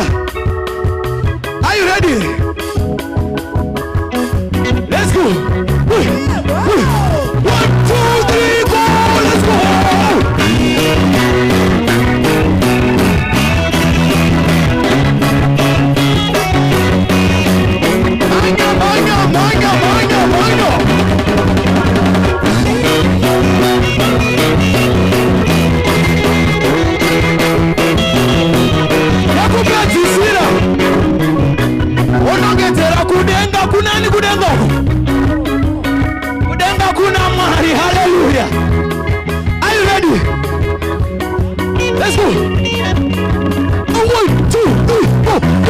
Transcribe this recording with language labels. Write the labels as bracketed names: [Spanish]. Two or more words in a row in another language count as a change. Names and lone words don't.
[English] Are you ready? Let's go. 1, 2, 3, go. Let's go. [Shona] Manya. Yakupedzisira. Unongedzera kudenga kunani kudenga? Kudenga kuna Mwari. Hallelujah. [English] Are you ready? Let's go. 1, 2, 3, 4,